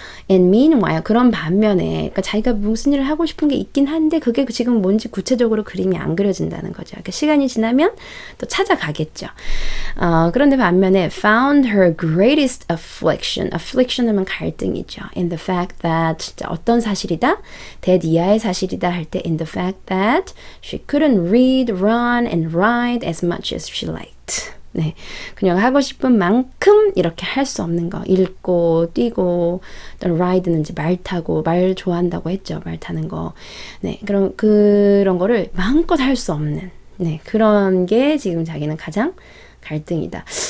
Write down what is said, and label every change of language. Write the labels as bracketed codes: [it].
[en] And meanwhile, [ko] 그런 반면에, 그러니까 자기가 무슨 일을 하고 싶은 게 있긴 한데, 그게 지금 뭔지 구체적으로 그림이 안 그려진다는 거죠. 그러니까 시간이 지나면 또 찾아가겠죠. 그런데 반면에, [en] found her greatest affliction. [ko] affliction 하면 갈등이죠. [en] In the fact that, [ko] 어떤 사실이다? that 이하의 사실이다 할 때, [en] in the fact that she couldn't read, run, and write as much as she liked. [ko] 네, 그녀가 하고 싶은 만큼 이렇게 할 수 없는 거. 읽고, 뛰고, 또 ride는 이제 말 타고, 말 좋아한다고 했죠. 말 타는 거. 네, 그런 거를 마음껏 할 수 없는, 네, 그런 게 지금 자기는 가장 갈등이다.